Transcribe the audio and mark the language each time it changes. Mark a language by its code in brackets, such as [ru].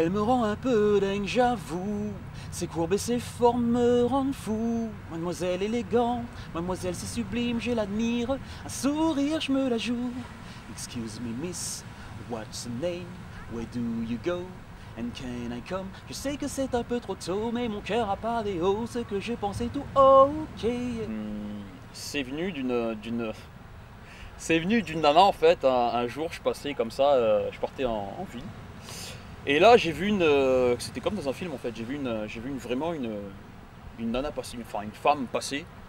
[fr] Elle me rend un peu dingue j'avoue, ses courbes et ses formes me rendent fou. Mademoiselle élégante, mademoiselle c'est sublime, je l'admire, un sourire je me la joue. [en] Excuse me miss, what's your name? Where do you go? And can I come? [fr] Je sais que c'est un peu trop tôt, mais mon cœur a parlé haut, ce que je pensais tout ok. C'est venu d'une nana en fait. Un jour je passais comme ça, je partais en ville. Et là j'ai vu c'était comme dans un film en fait, j'ai vu vraiment une nana passer, enfin une femme passer.